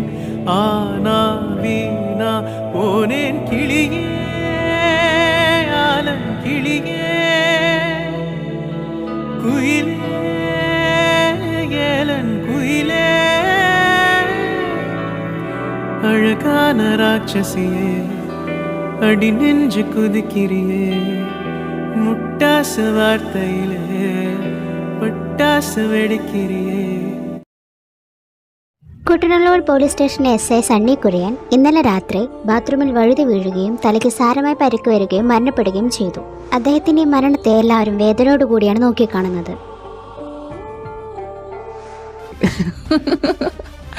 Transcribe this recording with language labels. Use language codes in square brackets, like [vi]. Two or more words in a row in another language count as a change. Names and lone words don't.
[ta] ஆனா வீணா போனேன் கிளியே, ஆலம் கிளியே, குயிலே, அழகான ராட்சசியே, அடி நெஞ்சு குதிக்கிறியே, முட்டாசு வார்த்தையிலே பட்டாசு வெடிக்கிறியே. [ml] കുട്ടനാട് പോലീസ് സ്റ്റേഷനിലെ SI സണ്ണി കുര്യൻ ഇന്നലെ രാത്രി ബാത്റൂമിൽ വഴുതി വീഴുകയും തലയ്ക്ക് സാരമായി പരിക്ക് വരികയും മരണപ്പെടുകയും ചെയ്തു. അദ്ദേഹത്തിന്റെ മരണത്തെ എല്ലാവരും വേദനയോടുകൂടിയാണ് നോക്കിക്കാണുന്നത്.